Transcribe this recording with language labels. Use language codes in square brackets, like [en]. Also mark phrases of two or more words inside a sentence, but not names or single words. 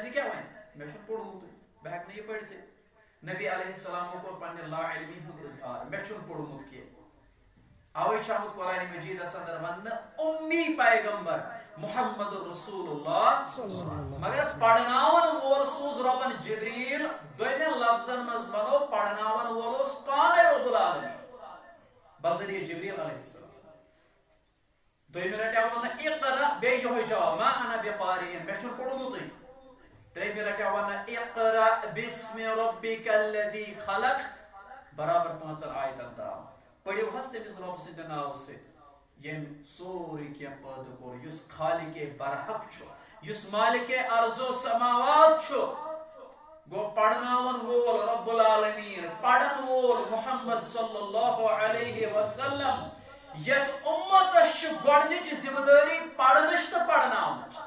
[ks] یہِ کیٛاہ وَنہِ مےٚ چھُنہٕ پوٚرمُتٕے بہٕ ہٮ۪کہٕ نہٕ یہِ پٔرِتھٕے نبی علیہ السلامو کوٚر پننہِ لا علمی ہُنٛد اظہار مےٚ چھُنہٕ پوٚرمُت کینٛہہ اوے چھُ آمُت قرآن مجیدس اندر وننہٕ اُمی پیغمبر محمد رسول اللہ مگر پڑھناون وول سوز ربن جبریل دویمین لفظن مز ونو پڑھناون وولوس پانے رب العالمین بذریعہ جبریل [ar] علیہ السلام [ks] دویمین رٹیا ونہ اقرا بے یہ جواب [ar] ما انا بقارئ [ks] میں چھن پڑھمتٕے تریمین رٹیا ونہ [ar] اقرا بسم ربک الذی خلق [ks] برابر 5 آیتن تام پڑھیو حس تمس رب سٕنٛدِ ناو سۭتۍ یم سوری کیا پد کور یس خالق برحق چھو یس مالک ارض و سماوات چھو گو پڑھناون وول رب العالمین پڑھن وول محمد [ar] صلی اللہ علیہ وسلم [ks] یت امتش گۄڈنِچ ذمہ داری پڑھنش تو پڑھناون